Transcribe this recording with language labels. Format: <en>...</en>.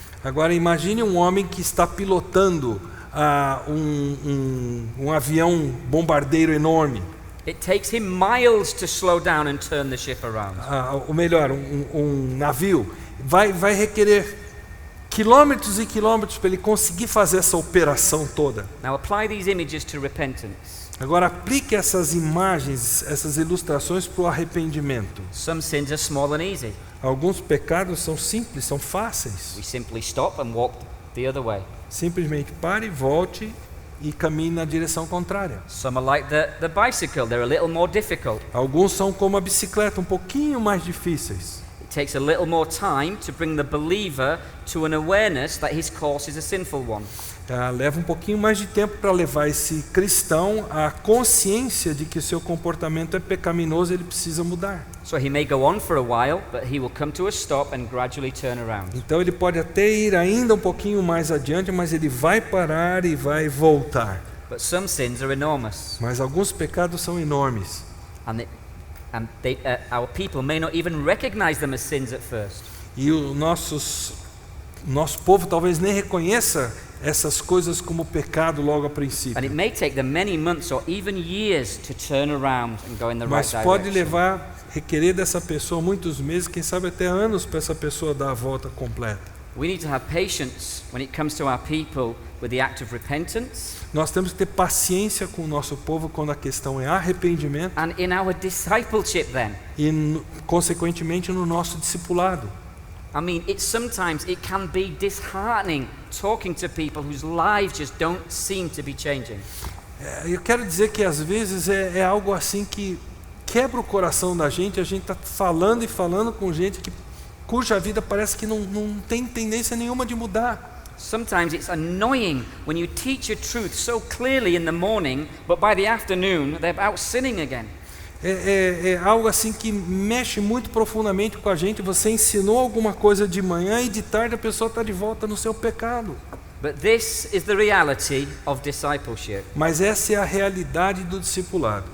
<pt>Agora imagine um homem que está pilotando um avião bombardeiro enorme.</pt> <en>It takes him miles to slow down and turn the ship around.</en> <pt>Ou melhor, um navio vai requerer quilômetros e quilômetros para ele conseguir fazer essa operação toda.</pt> <en>Now apply these images to repentance.</en> <pt>Agora aplique essas imagens, essas ilustrações para o arrependimento.</pt> <en>Some sins are small and easy.</en> <pt>Alguns pecados são simples, são fáceis.</pt> <en>We simply stop and walk the other way.</en> <pt>Simplesmente pare, volte e caminhe na direção contrária.</pt> <en>Some are like the bicycle, they're a little more difficult.</en> <pt>Alguns são como a bicicleta, um pouquinho mais difíceis.</pt> <en>It takes a little more time to bring the believer to an awareness that his course is a sinful one.</en> <pt>Leva um pouquinho mais de tempo para levar esse cristão à consciência de que o seu comportamento é pecaminoso e ele precisa mudar.</pt> <en>So he may go on for a while, but he will come to a stop and gradually turn around.</en> <pt>Então ele pode até ir ainda um pouquinho mais adiante, mas ele vai parar e vai voltar.</pt> <en>But some sins are enormous,</en> <pt>Mas alguns pecados são enormes.</pt> <en>and our people may not even recognize them as sins at first.</en> <pt>E o nosso povo talvez nem reconheça essas coisas como pecado logo a princípio.</pt> <en>And it may take them many months or even years to turn around and go in the right</en> <pt>Mas pode</pt> <en>direction.</en> <pt>requerer dessa pessoa muitos meses, quem sabe até anos, para essa pessoa dar a volta completa.</pt> <en>We need to have patience when it comes to our people with the act of repentance</en> <pt>Nós temos que ter paciência com o nosso povo quando a questão é arrependimento</pt> <en>and in our discipleship then.</en> <pt>e, consequentemente, no nosso discipulado.</pt> <en>I mean, sometimes it can be disheartening talking to people whose lives just don't seem to be changing.</en> <pt>Eu quero dizer que às vezes é algo assim que quebra o coração da gente. A gente está falando e falando com gente cuja vida parece que não tem tendência nenhuma de mudar.</pt> <en>Sometimes it's annoying when you teach a truth so clearly in the morning, but by the afternoon they're out sinning again.</en> <pt>É algo assim que mexe muito profundamente com a gente. Você ensinou alguma coisa de manhã e de tarde a pessoa está de volta no seu pecado.</pt> <en>But this is the reality of discipleship.</en> <pt>Mas essa é a realidade do discipulado.</pt>